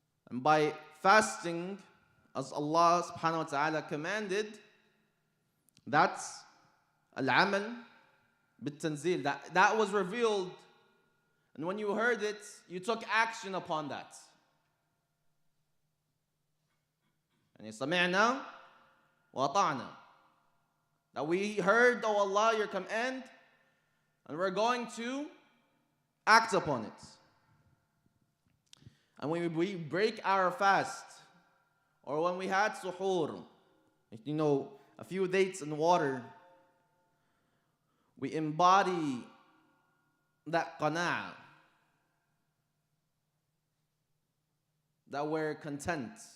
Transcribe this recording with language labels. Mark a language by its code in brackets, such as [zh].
[en] And by fasting, as Allah subhanahu wa ta'ala commanded, that's al-amal bit-tanzil. That was revealed. And when you heard it, you took action upon that. And [ar] سمعنا وأطعنا. [en] That we heard, O Allah, your command, and we're going to act upon it. And when we break our fast, or when we had suhoor, a few dates and water, we embody that qana'ah, that we're content.